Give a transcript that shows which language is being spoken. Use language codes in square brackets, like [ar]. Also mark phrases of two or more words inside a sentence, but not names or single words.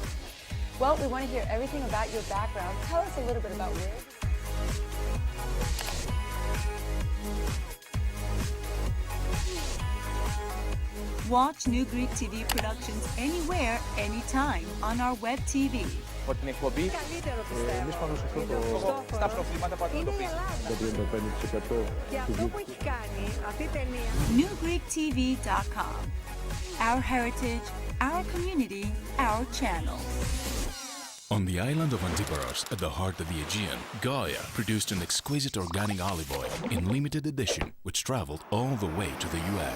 [en] Well, we want to hear everything about your background. Tell us a little bit about Wiz. Watch New Greek TV productions anywhere, anytime on our web TV. [el] Από την εκπομπή, εμείς πάνω σε αυτό στα προβλήματα που αντιμετωπίζουμε. Το 35% Και αυτό που έχει κάνει αυτή η ταινία. [en] newgreektv.com. Our heritage, our community, our channel. On the island of Antiparos, at the heart of the Aegean, Gaia produced an exquisite organic olive oil in limited edition, which traveled all the way to the US.